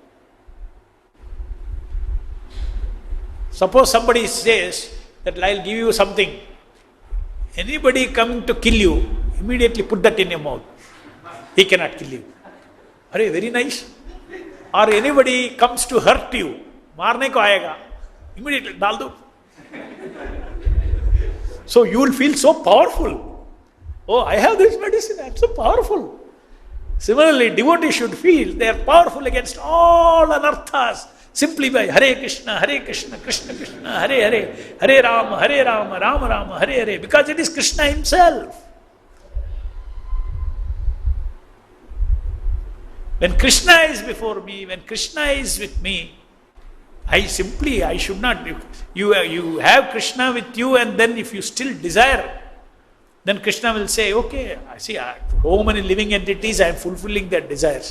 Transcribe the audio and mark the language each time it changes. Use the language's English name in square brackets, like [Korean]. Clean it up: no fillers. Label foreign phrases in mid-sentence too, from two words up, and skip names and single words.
[English] Suppose somebody says that I'll give you something. Anybody coming to kill you, immediately put that in your mouth. He cannot kill you. Are very nice? Or anybody comes to hurt you, [Hindi] marne ko aayega, immediately dal do. [English] So you will feel so powerful. Oh, I have this medicine, I'm so powerful. Similarly, devotees should feel they are powerful against all anarthas simply by Hare Krishna, Krishna Krishna, Hare Hare, Hare Rama, Rama Rama, Hare Hare, because it is Krishna himself. When Krishna is before me, when Krishna is with me, I should not. You have Krishna with you, and then if you still desire, then Krishna will say, okay, I see how many living entities I am fulfilling their desires.